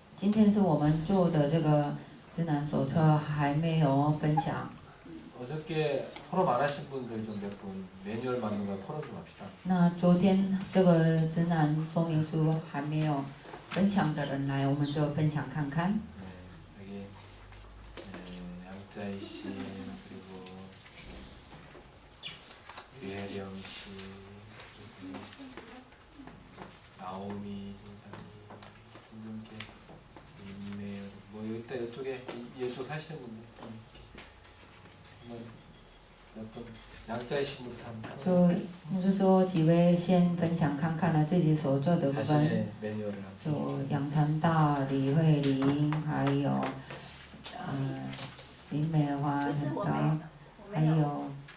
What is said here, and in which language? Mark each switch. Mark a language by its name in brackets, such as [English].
[Chinese] 今天是我们做的这个指南手册还没有分享。 [Korean] 어저께 포럼 안 하신 분들 좀 몇 분 매뉴얼 만든 거 포럼 좀 합시다. [Chinese] 那昨天这个指南说明书还没有分享的人来，我们就分享看看。 [Korean] 네, 여기 양자희 씨 그리고 유혜령 씨 그리고 나오미 선생님 김동태 임매연 뭐 일단 이쪽에 이쪽 사시는 분들 몇 분 양자희 씨부터 한번 [Chinese] 就是说几位先分享看看了自己所做的部分， [Korean] 자신의 매뉴얼을 [Chinese] 就杨传道、李慧玲，还有林美华传道，还有